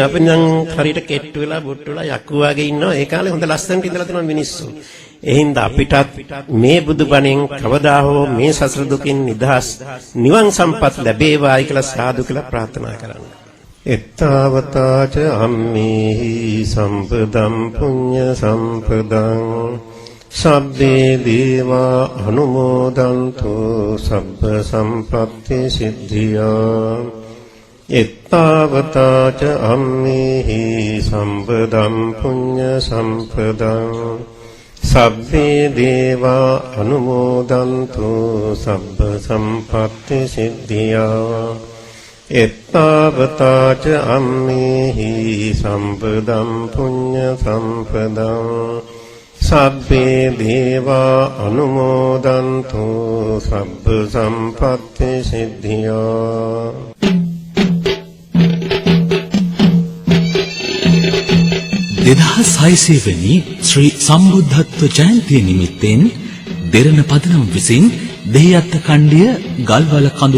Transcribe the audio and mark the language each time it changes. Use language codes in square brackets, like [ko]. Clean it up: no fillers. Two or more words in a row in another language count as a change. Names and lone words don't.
[si] අපි නම් හරියට කෙට්ටු වෙලා බොට්ටු වෙලා යක්කු වාගේ ඉන්නවා. ඒ කාලේ හොඳ ලස්සනට ඉඳලා තියෙනවා මිනිස්සු. ඒ හින්දා අපිටත් මේ බුදුබණෙන් කවදා හෝ මේ සසර දුකින් නිදහස් නිවන් සම්පත් ලැබේවායි කියලා සාදු කියලා ප්‍රාර්ථනා කරන්න. [pi] එත්තාවතාච අම්මේහි සම්පදම් පුඤ්ඤ සම්පදං සබ්බේ දේවා අනුමෝදන්තු සබ්බ සම්පත්ති සිද්ධියා එත්තාවතාච අම්මේහි සම්පදම් පුඤ්ඤ සම්පදං සබ්බේ දේවා අනුමෝදන්තු සබ්බ සම්පත්ති සිද්ධියා එත්තාවතාච අම්මේහි සම්පදම් පුඤ්ඤ සම්පදං සබ්බේ දේවා අනුමෝදන්තු සබ්බ සම්පත්ති සිද්ධියා [si] 2600 වෙනි ශ්‍රී සම්බුද්ධත්ව ජයන්තිය නිමිත්තෙන් දෙරණ පදනම් විසින් දෙහිඅත්ත කණ්ඩිය ගල්වල කඳුර